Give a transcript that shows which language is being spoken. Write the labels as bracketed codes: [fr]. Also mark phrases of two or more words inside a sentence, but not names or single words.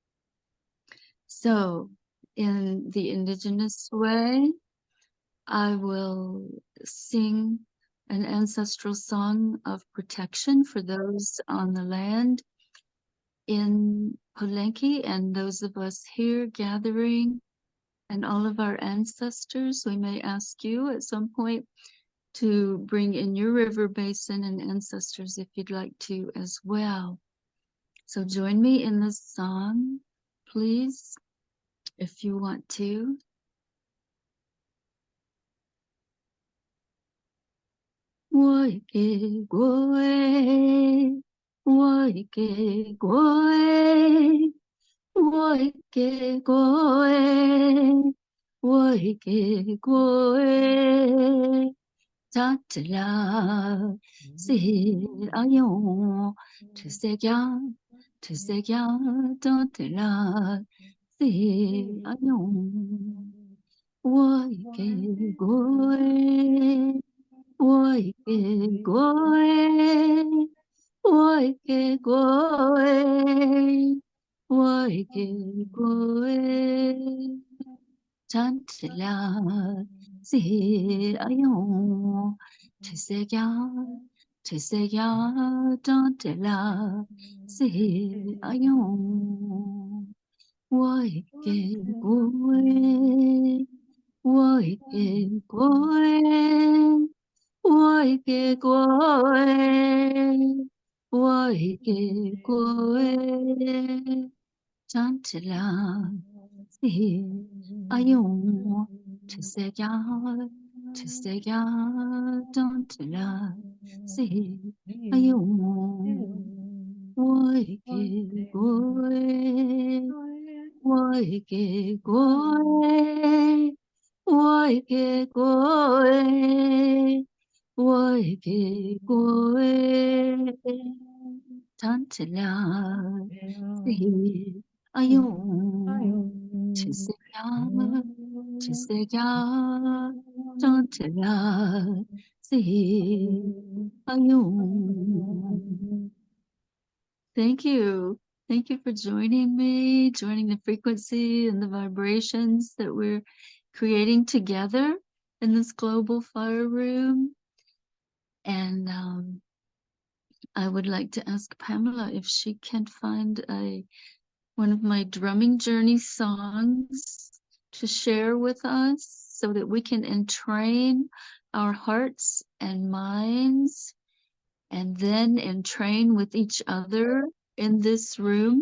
[en] So, in the indigenous way, I will sing an ancestral song of protection for those on the land in Palenque and those of us here gathering and all of our ancestors. We may ask you at some point to bring in your river basin and ancestors if you'd like to as well. So join me in this song, please, if you want to. Waike goe, waike goe, waike goe, waike goe. Tatla, si ayon, [fr] tu sais bien, tatla, si ayon. Waike goe, waike goe, waike goe, waike goe. Chantla, si ayon, tu sais bien, chantla, si ayon. Waike goe, waike goe, waike goe, waike goe. Chantla, si ayon, tu sais bien, chantla, si ayon. Waike goe, waike goe, waike goe, waike goe. Chantla, si ayon, tu sais bien, chantla, si ayon. [en] Thank you. Thank you for joining me, joining the frequency and the vibrations that we're creating together in this global fire room. And I would like to ask Pamela if she can find one of my drumming journey songs to share with us so that we can entrain our hearts and minds and then entrain with each other in this room.